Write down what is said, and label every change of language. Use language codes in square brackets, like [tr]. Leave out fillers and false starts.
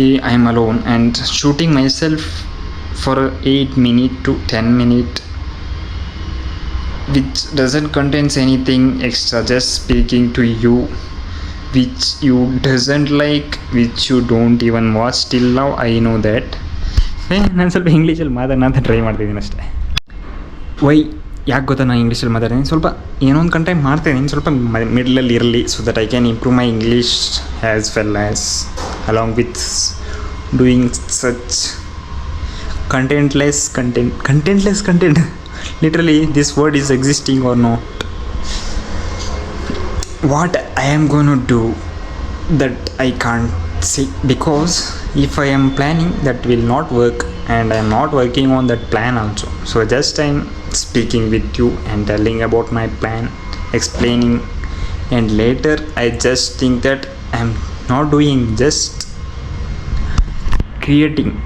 [en] I am alone and shooting myself for 8 minutes to 10 minutes, which doesn't contains anything extra, just speaking to you, which you doesn't like, which you don't even watch till now. I know that. [kn] ನಾನು ಸ್ವಲ್ಪ ಇಂಗ್ಲೀಷಲ್ಲಿ ಮಾತಾಡೋಣ try ಮಾಡ್ತಿದ್ದೀನಿ ಅಷ್ಟೇ. ಯಾಕೆ ಗೊತ್ತಾ ನಾನು ಇಂಗ್ಲೀಷಲ್ಲಿ ಮಾತಾಡ್ತೀನಿ? ಸ್ವಲ್ಪ ಏನೋ ಒಂದು ಕಂಟೆಂಟ್ ಮಾಡ್ತಾಯಿದ್ದೀನಿ, ಸ್ವಲ್ಪ ಮಿಡ್ಲಲ್ಲಿ ಇರಲಿ, [en] So that I can improve my English as well as along with doing such contentless content. Literally this word is existing or not. What I am going to do that I can't see, because if I am planning, that will not work, and I am not working on that plan also. So just I am speaking with you and telling about my plan, explaining, and later I just think that I am not doing, just creating.